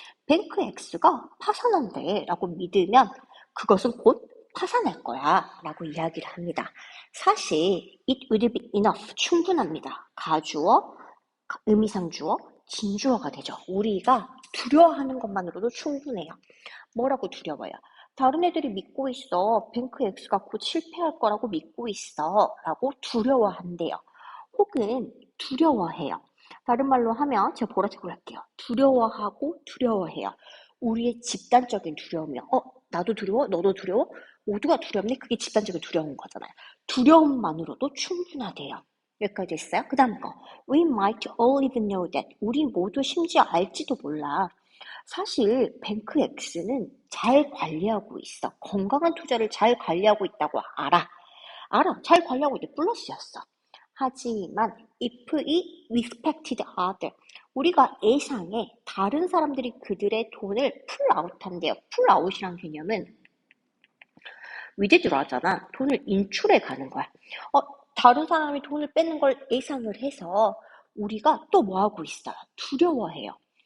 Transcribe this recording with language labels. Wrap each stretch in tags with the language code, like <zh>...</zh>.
<ko>뱅크 X가 파산한대 라고 믿으면 그것은 곧 파산할 거야 라고 이야기를 합니다. 사실</ko> <en>it will be enough</en> <ko>충분합니다. 가주어, 의미상주어, 진주어가 되죠. 우리가 두려워하는 것만으로도 충분해요. 뭐라고 두려워요? 다른 애들이 믿고 있어. 뱅크 X가 곧 실패할 거라고 믿고 있어. 라고 두려워한대요. 혹은 두려워해요. 다른 말로 하면 제가 보라색으로 할게요. 두려워하고 두려워해요. 우리의 집단적인 두려움이요. 나도 두려워? 너도 두려워? 모두가 두렵네? 그게 집단적인 두려운 거잖아요. 두려움만으로도 충분하대요. 여기까지 있어요? 그 다음 거.</ko> <en>We might all even know that.</en> <ko>우리 모두 심지어 알지도 몰라. 사실 뱅크 X는 잘 관리하고 있어. 건강한 투자를 잘 관리하고 있다고 알아. 알아. 잘 관리하고 있대. 플러스였어. 하지만</ko> <en>if it respected other.</en> <ko>우리가 예상해 다른 사람들이 그들의 돈을 풀아웃한대요. 풀아웃이란 개념은 위드드로 하잖아. 돈을 인출해 가는 거야. 다른 사람이 돈을 뺏는 걸 예상을 해서 우리가 또 뭐 하고 있어요? 두려워해요.</ko>